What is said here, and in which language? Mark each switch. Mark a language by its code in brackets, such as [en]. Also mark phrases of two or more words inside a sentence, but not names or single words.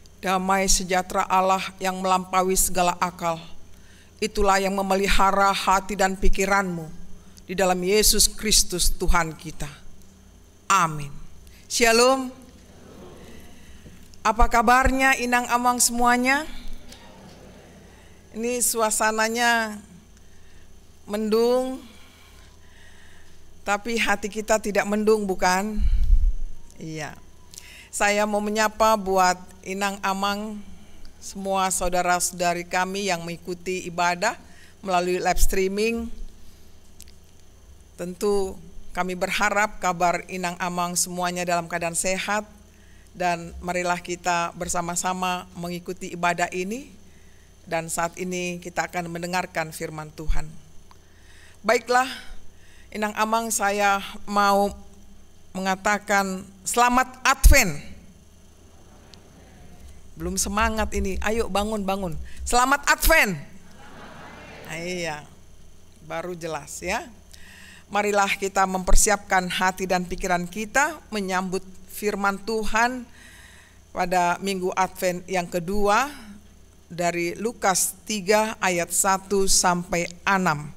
[id] Damai sejahtera Allah yang melampaui segala akal, itulah yang memelihara hati dan pikiranmu di dalam Yesus Kristus Tuhan kita. Amin. Shalom. Apa kabarnya [bbc] inang amang [id] semuanya? Ini suasananya mendung, tapi hati kita tidak mendung, bukan? Iya. Saya mau menyapa buat [bbc] inang amang [id] semua saudara-saudari kami yang mengikuti ibadah melalui [en] live streaming. [id] Tentu kami berharap kabar [bbc] inang amang [id] semuanya dalam keadaan sehat, dan marilah kita bersama-sama mengikuti ibadah ini, dan saat ini kita akan mendengarkan firman Tuhan. Baiklah, [bbc] inang amang, [id] saya mau mengatakan selamat Advent. Belum semangat ini, ayo bangun. Selamat Advent. Iya, baru jelas ya. Marilah kita mempersiapkan hati dan pikiran kita menyambut firman Tuhan pada minggu Advent yang kedua dari Lukas 3 ayat 1 sampai 6.